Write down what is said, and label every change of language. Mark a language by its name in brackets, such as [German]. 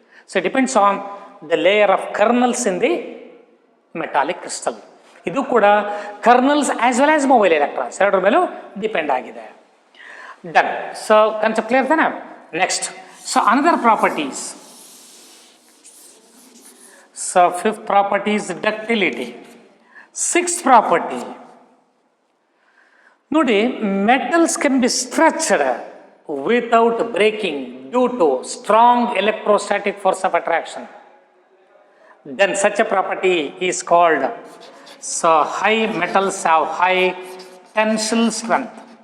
[English] So it depends on the layer of kernels in the metallic crystal. [Kannada] ಇದು ಕೂಡ [English] kernels as well as mobile electrons [Kannada] ಎರಡರ ಮೇಲೂ [English] depend [Kannada] ಆಗಿದೆ. [English] Done. So concept clear [Kannada] ತಾನೆ? [English] Next, so another properties. ಸೊ 5th property is ductility. 6th property [Kannada] ನೋಡಿ, [English] Metals can be stretched without breaking due to strong electrostatic force of attraction. Then such a property is called, so high metals have high tensile strength.